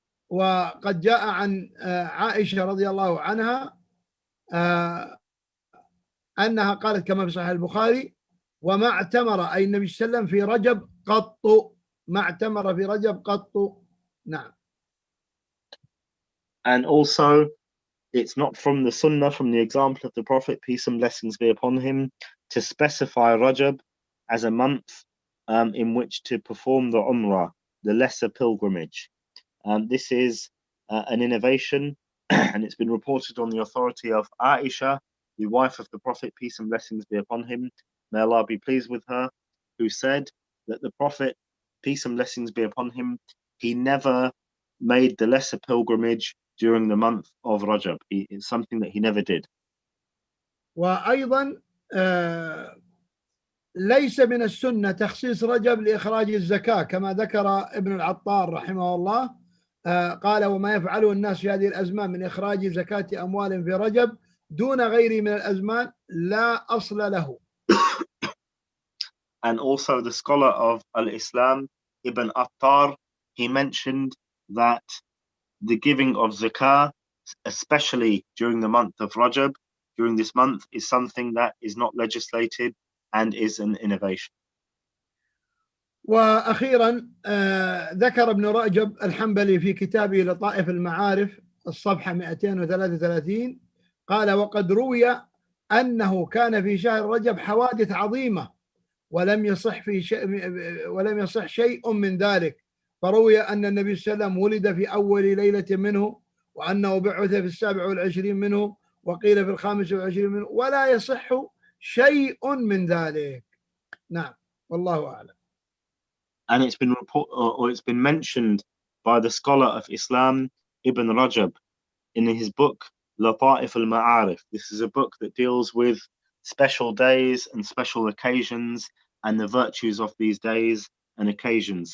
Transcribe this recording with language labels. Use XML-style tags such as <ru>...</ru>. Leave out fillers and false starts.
<ar>وقد جاء عن عائشة رضي الله عنها أنها قالت كما في صحيح البخاري: وما اعتمر أي النبي صلى الله عليه وسلم في رجب قط، ما اعتمر في رجب قط. نعم.</ar> <en>And also, it's not from the Sunnah, from the example of the Prophet, peace and blessings be upon him, to specify Rajab as a month in which to perform the Umrah, the lesser pilgrimage. This is an innovation, and it's been reported on the authority of Aisha, the wife of the Prophet, peace and blessings be upon him, may Allah be pleased with her, who said that the Prophet, peace and blessings be upon him, he never made the lesser pilgrimage during the month of Rajab. It's something that he never did.</en> <ar>وأيضا ليس من السنة تخصيص رجب لإخراج الزكاة كما ذكر ابن العطار رحمه الله، قال: وما يفعله الناس في هذه الأزمان من إخراج زكاة أموال في رجب دون غيره من الأزمان لا أصل له.</ar> <en>And also the scholar of Al-Islam, Ibn Attar, he mentioned that the giving of zakah, especially during the month of Rajab, during this month, is something that is not legislated and is an innovation.</en> <ar>وأخيرا ذكر ابن رجب الحنبلي في كتابه لطائف المعارف الصفحة 233 قال: وقد روي أنه كان في شهر رجب حوادث عظيمة ولم يصح شيء من ذلك، فروي أن النبي صلى الله عليه وسلم ولد في أول ليلة منه، وأنه بعث في 27 منه، وقيل في 25 منه، ولا يصح شيء من ذلك. نعم، والله أعلم.</ar> <en>And it's been mentioned by the scholar of Islam, Ibn Rajab, in his book Lata'if al-Ma'arif. This is a book that deals with special days and special occasions and the virtues of these days and occasions.</en>